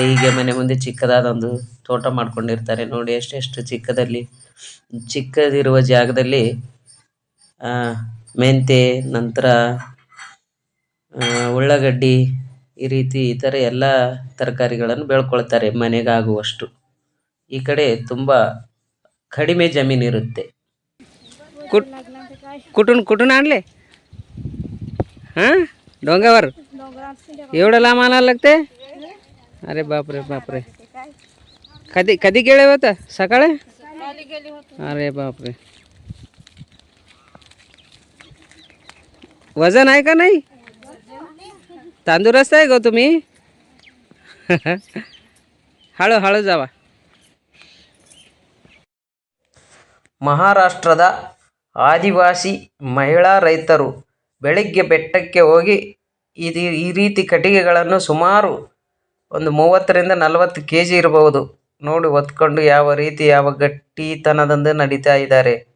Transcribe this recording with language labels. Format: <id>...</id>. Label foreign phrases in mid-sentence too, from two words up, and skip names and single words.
<kn>ಹೀಗೆ ಮನೆ ಮುಂದೆ ಚಿಕ್ಕದಾದ ಒಂದು ತೋಟ ಮಾಡ್ಕೊಂಡಿರ್ತಾರೆ. ನೋಡಿ ಎಷ್ಟೆಷ್ಟು ಚಿಕ್ಕದಿರುವ ಜಾಗದಲ್ಲಿ ಮೆಂತೆ, ನಂತರ ಉಳ್ಳಾಗಡ್ಡಿ, ಈ ಥರ ಎಲ್ಲ ತರಕಾರಿಗಳನ್ನು ಬೆಳ್ಕೊಳ್ತಾರೆ ಮನೆಗಾಗುವಷ್ಟು. ಈ ಕಡೆ ತುಂಬ ಕಡಿಮೆ ಜಮೀನಿರುತ್ತೆ.</kn> <mr>कुठून आणले? हां डोंगावर एवढं लांब आणायला लागते? अरे बापरे बापरे. कधी गेले होतं? सकाळी? अरे बापरे. वजन आहे का नाही? तंदुरुस्त आहे गो तुम्ही? हळू जावा.</mr> <kn>ಮಹಾರಾಷ್ಟ್ರದ ಆದಿವಾಸಿ ಮಹಿಳಾ ರೈತರು ಬೆಳಿಗ್ಗೆ ಬೆಟ್ಟಕ್ಕೆ ಹೋಗಿ ಈ ರೀತಿ ಕಟ್ಟಿಗೆಗಳನ್ನು ಸುಮಾರು ಒಂದು 30ರಿಂದ 40 kg ಇರಬಹುದು ನೋಡಿ ಹೊತ್ಕೊಂಡು ಯಾವ ರೀತಿ ಯಾವ ಗಟ್ಟಿತನದಿಂದ ನಡೀತಾ ಇದ್ದಾರೆ.</kn>